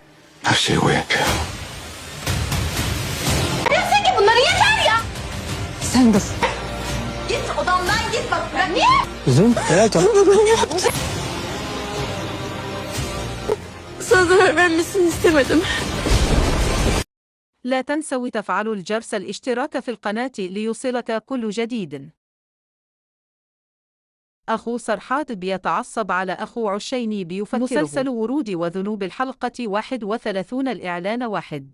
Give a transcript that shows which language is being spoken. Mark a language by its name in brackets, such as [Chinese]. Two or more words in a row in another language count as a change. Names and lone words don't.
[Turkish] Her şeyi o yapıyor. Neyse ki bunları yeter ya. Sen dur. Git odamdan git bak. Bırak. Niye? Kızım helal tamam. Sana zarar vermesini istemedim. [Arabic] لا تنسوا تفعلوا الجرس الاشتراك في القناة ليوصلك كل جديد. أخو سرحات بيتعصب على أخو عشيني بيفكره. مسلسل ورود وذنوب الحلقة 31 الإعلان 1.